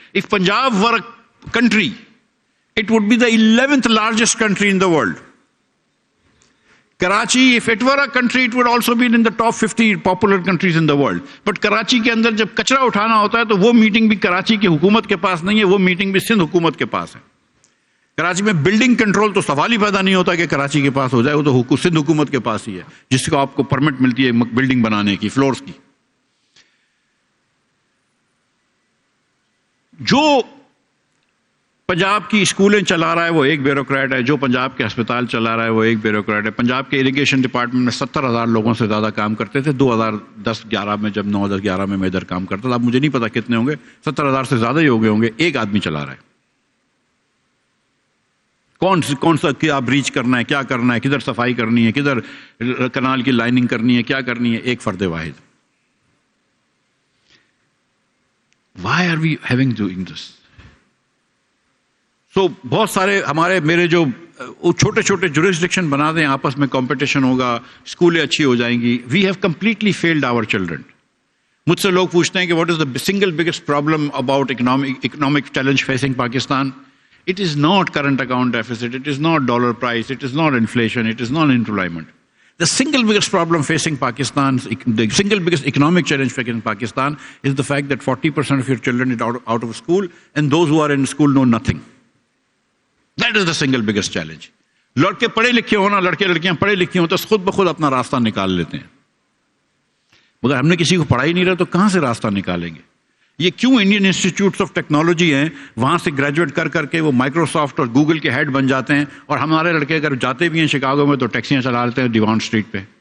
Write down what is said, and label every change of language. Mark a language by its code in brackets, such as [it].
[en] If Punjab were a country it would be the 11th largest country in the world. Karachi, if it were a country, it would also be in the top 50 popular countries in the world. [ur] But Karachi کے اندر جب کچرا اٹھانا ہوتا ہے تو وہ meeting بھی کراچی کی حکومت کے پاس نہیں ہے، وہ میٹنگ بھی سندھ حکومت کے پاس ہے. کراچی میں بلڈنگ کنٹرول تو سوال ہی پیدا نہیں ہوتا کہ کراچی کے پاس ہو جائے، وہ تو سندھ حکومت کے پاس ہی ہے جس کو آپ کو پرمٹ ملتی ہے بلڈنگ بنانے کی، فلورز کی. جو پنجاب کی اسکولیں چلا رہا ہے وہ ایک بیوروکریٹ ہے، جو پنجاب کے ہسپتال چلا رہا ہے وہ ایک بیوروکریٹ ہے. پنجاب کے اریگیشن ڈپارٹمنٹ میں 70,000 لوگوں سے زیادہ کام کرتے تھے 2010-11 میں، جب 9-10-11 میں ادھر کام کرتا تھا. اب مجھے نہیں پتا کتنے ہوں گے، 70,000 سے زیادہ ہی ہو گئے ہوں گے. ایک آدمی چلا رہا ہے. کون سا کیا بریچ کرنا ہے، کیا کرنا ہے، کدھر صفائی کرنی ہے، کدھر کنال کی لائننگ کرنی ہے، کیا کرنی ہے، ایک فرد واحد. [en] Why are we having doing this? [ur] سو بہت سارے میرے جو چھوٹے چھوٹے جورسڈکشن بنا دیں، آپس میں کمپٹیشن ہوگا، اسکولیں اچھی ہو جائیں گی. [en] We have completely failed our children. [ur] مجھ سے لوگ پوچھتے ہیں کہ [en] What is the single biggest problem about economic challenge facing Pakistan. It is not current account deficit, it is not dollar price, it is not inflation, it is not employment. The single biggest problem facing Pakistan, the single biggest economic challenge facing Pakistan is the fact that 40% of your children are out of school, and those who are in school know nothing. That is the single biggest challenge. [ur] لڑکے پڑھے لکھے ہونا، لڑکے لڑکیاں پڑھے لکھے ہوں تو خود بخود اپنا راستہ نکال لیتے ہیں. مگر ہم نے کسی کو پڑھا ہی نہیں رہا تو کہاں سے راستہ نکالیں گے؟ یہ کیوں انڈین انسٹیٹیوٹس آف ٹیکنالوجی ہیں وہاں سے گریجویٹ کر کے وہ مائکروسافٹ اور گوگل کے ہیڈ بن جاتے ہیں، اور ہمارے لڑکے اگر جاتے بھی ہیں شکاگو میں تو ٹیکسیاں چلا لیتے ہیں ڈیوان اسٹریٹ پہ.